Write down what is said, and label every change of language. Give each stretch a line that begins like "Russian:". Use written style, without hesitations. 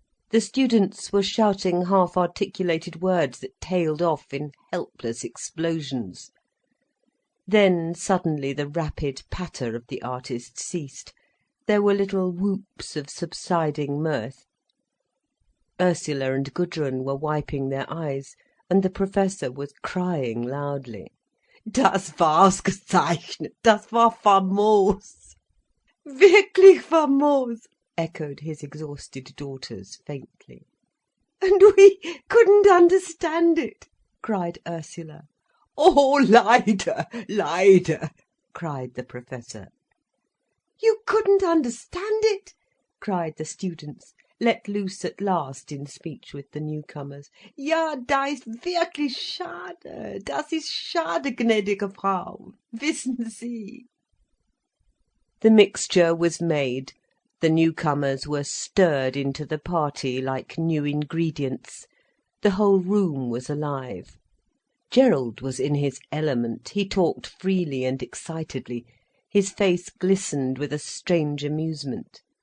English: The students were shouting half-articulated words that tailed off in helpless explosions. Then suddenly the rapid patter of the artist ceased. There were little whoops of subsiding mirth. Ursula and Gudrun were wiping their eyes, and the Professor was crying loudly.
German: "Das war ausgezeichnet, das war famos. Wirklich famos,"
English: echoed his exhausted daughters faintly. "And we couldn't understand it," cried Ursula.
German: "Oh, leider, leider,"
English: cried the Professor. "You couldn't understand it?" cried the students, let loose at last in speech with the newcomers.
German: "Ja, da ist wirklich schade. Das ist schade, gnädige Frau. Wissen Sie?"
English: The mixture was made. The newcomers were stirred into the party like new ingredients. The whole room was alive. Gerald was in his element. He talked freely and excitedly. His face glistened with a strange amusement.